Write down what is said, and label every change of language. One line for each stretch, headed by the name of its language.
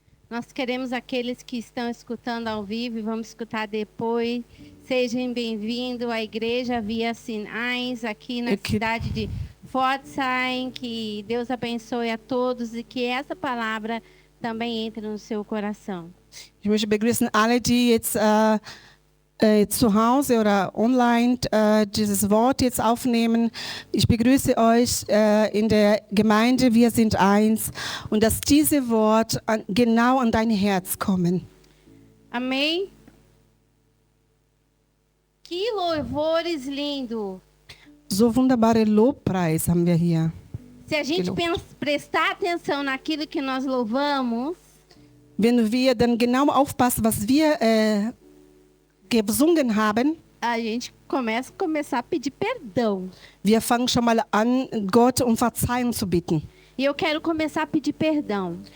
Portuguese: Nós queremos aqueles que estão escutando ao vivo e vamos escutar depois. Sejam bem-vindos à igreja via Sinais, aqui na cidade de Pforzheim. Que Deus abençoe a todos e que essa palavra também entre no seu coração.
German: Ich möchte begrüßen alle, die jetzt zu Hause oder online dieses Wort jetzt aufnehmen. Ich begrüße euch in der Gemeinde Wir sind eins und dass diese Wort genau an dein Herz kommen.
Portuguese: Amém? Que louvores lindo!
German: So wunderbare Lobpreis haben wir hier.
Portuguese: Se a gente prestar atenção naquilo que nós louvamos,
German: Wenn wir dann genau aufpassen, was wir gesungen haben,
Portuguese: a gente começar a pedir perdão.
German: wir fangen schon mal an, Gott um Verzeihung zu bitten.
Portuguese: E eu quero começar a pedir perdão.